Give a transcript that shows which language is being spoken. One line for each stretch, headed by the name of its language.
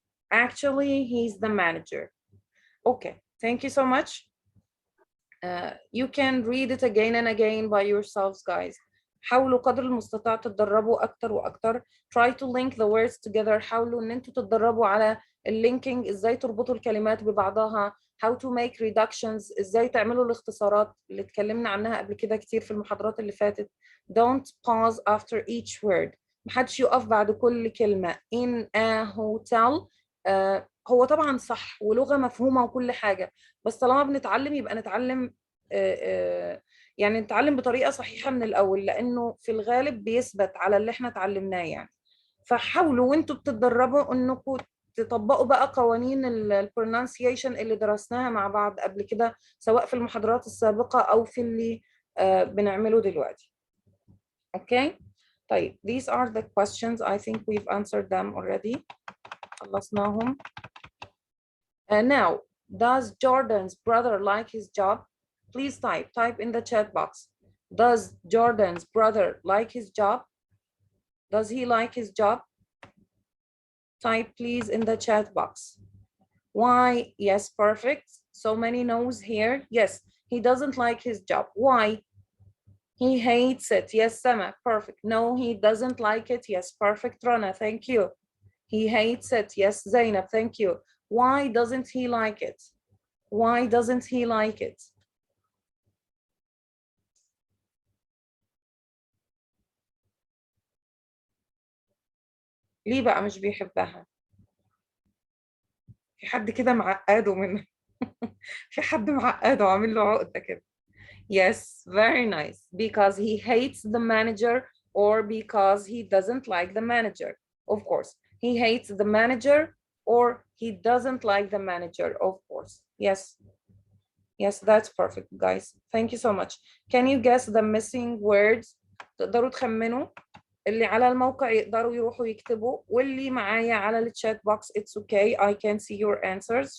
English: Actually, he's the manager. Okay, thank you so much. You can read it again and again by yourselves, guys.
Arabic: حاولوا قدر المستطاع تتدربوا أكتر وأكتر.
English: Try to link the words together.
Arabic: حاولوا إن أنتوا تتدربوا على اللينكينج، إزاي تربطوا الكلمات ببعضها.
English: How to make reductions.
Arabic: إزاي تعملوا الاختصارات اللي اتكلمنا عنها قبل كده كتير في المحاضرات اللي فاتت.
English: Don't pause after each word.
Arabic: محدش يقف بعد كل كلمة.
English: In a hotel.
Arabic: هو طبعا صح ولغة مفهومة وكل حاجة، بس طالما بنتعلم يبقى نتعلم يعني نتعلم بطريقة صحيحة من الأول، لأنه في الغالب بيثبت على اللي احنا اتعلمناه يعني. فحاولوا وانتوا بتتدربوا انكم تطبقوا بقى قوانين البرونانسيشن اللي درسناها مع بعض قبل كده، سواء في المحاضرات السابقة أو في اللي بنعمله دلوقتي. اوكي؟ طيب
English: these are the questions. I think we've answered them already.
Arabic: خلصناهم.
English: Now, does Jordan's brother like his job? Please type in the chat box. Does Jordan's brother like his job? Does he like his job? Type please in the chat box. Why? Yes, perfect. So many no's here. Yes, he doesn't like his job. Why? He hates it. Yes, Sama, perfect. No, he doesn't like it. Yes, perfect. Rana, thank you. He hates it. Yes, Zainab, thank you. Why doesn't he like it? Why doesn't he like it?
Arabic: ليه بقى مش بيحبها؟ في حد كده معقده منه. في حد معقده وعامل له عقدة كده.
English: Yes, very nice. Because he hates the manager or because he doesn't like the manager. Of course, he hates the manager or he doesn't like the manager, of course. Yes. Yes, that's perfect, guys. Thank you so much. Can you guess the missing words
Arabic: تقدروا تخمنوا. اللي على الموقع يقدروا يروحوا يكتبوا، واللي معايا على الشات بوكس
English: it's okay I can see your answers.